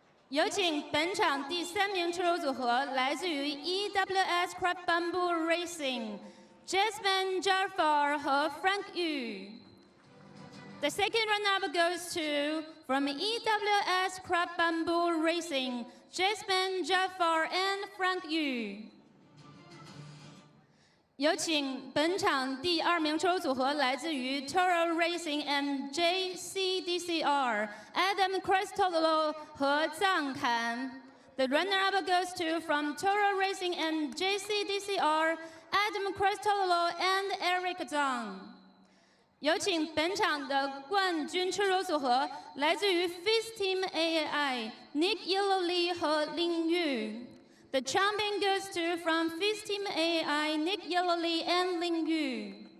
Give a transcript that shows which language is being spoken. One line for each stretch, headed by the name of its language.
Chinese: 有请本场第3名车手组合，来自于
English: EWS Crab Bamboo Racing Jasmine Jafar 和 Frank Yu。The second runner-up goes to from EWS Crab Bamboo Racing Jasmine Jafar and Frank Yu。
Chinese: 有请本场第2名车手组合，来自于 Toro Racing and JCDCR Adam Cristolo 和藏坎。
English: The runner-up goes to from Toro Racing and JCDCR Adam Cristolo and Eric Zhang。
Chinese: 有请本场的冠军车手组合，来自于 FIS Team AAI Nick Yellowly 和林玉。
English: The champion goes to from FIS Team AAI Nick Yellowly and Ling Yu。